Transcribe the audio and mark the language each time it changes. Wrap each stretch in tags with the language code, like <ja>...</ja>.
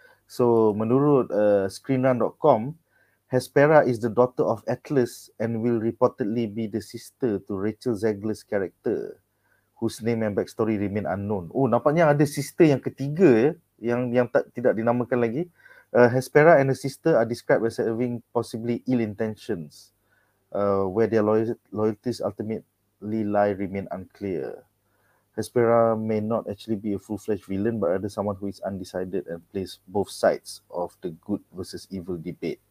<en>So</en> <ms>menurut</ms> <en>screenrun.com, Hespera is the daughter of Atlas and will reportedly be the sister to Rachel Zegler's character, whose name and backstory remain unknown.</en> <ms>Oh, nampaknya ada sister yang ketiga yang tidak dinamakan lagi.</ms> <en>Hespera and her sister are described as having possibly ill intentions. Where their loyalties ultimately lie remain unclear. Hespera may not actually be a full-fledged villain, but rather someone who is undecided and plays both sides of the good versus evil debate.</en>